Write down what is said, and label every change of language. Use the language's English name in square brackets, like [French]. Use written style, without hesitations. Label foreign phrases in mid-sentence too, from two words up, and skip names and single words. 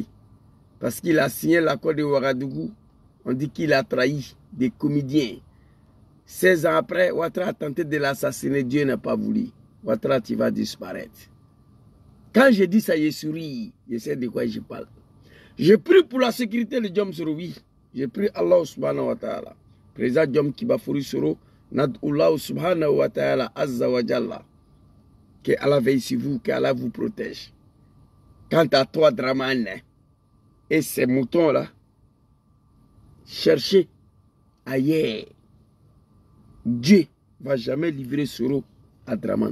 [French] Parce qu'il a signé l'accord de Ouagadougou. On dit qu'il a trahi des comédiens. 16 ans après, Ouattara a tenté de l'assassiner. Dieu n'a pas voulu. Ouattara, tu vas disparaître. Quand je dis ça, je souris. Je sais de quoi je parle. Je prie pour la sécurité de Djom Soro, oui. Je prie [Arabic] الله سبحانه وتعالى. [French] Président Djom Kibafouri Soro, Nad'Ullah [Arabic] سبحانه وتعالى عز وجل. [French] Que Allah veille sur vous, que Allah vous protège. Quant à toi, Draman, et ces moutons-là, cherchez ailleurs. Dieu ne va jamais livrer Soro à Draman.